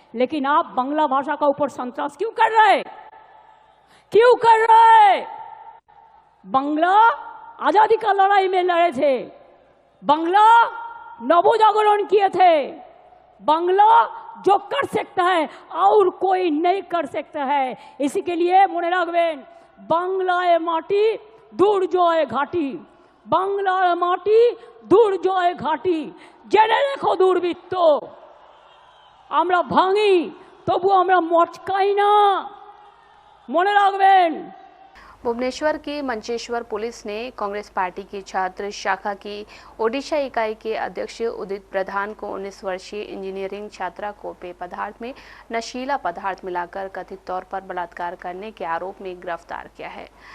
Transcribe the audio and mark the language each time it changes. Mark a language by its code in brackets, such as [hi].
[hi] लेकिन आप बांग्ला भाषा का ऊपर संतोष क्यों कर रहे हैं? क्यों कर रहे हैं? बांग्ला आजादी का लड़ाई में लड़े थे, बांग्ला नवजागरण किए थे, बांग्ला जो कर सकता है और कोई नहीं कर सकता है। इसी के लिए [bn] মনে রাখবেন, বাংলায় মাটি দুর্জয় ঘাটি, বাংলার মাটি দুর্জয় ঘাটি। জেনে রেখো দুর্বৃত্ত, আমরা ভাঙি তবু আমরা মচকাই না, মনে রাখবেন। [hi] भुवनेश्वर की मंचेश्वर पुलिस ने कांग्रेस पार्टी की छात्र शाखा की ओडिशा इकाई के अध्यक्ष उदित प्रधान को 19 वर्षीय इंजीनियरिंग छात्रा को पेय पदार्थ में नशीला पदार्थ मिलाकर कथित तौर पर बलात्कार करने के आरोप में गिरफ्तार किया है।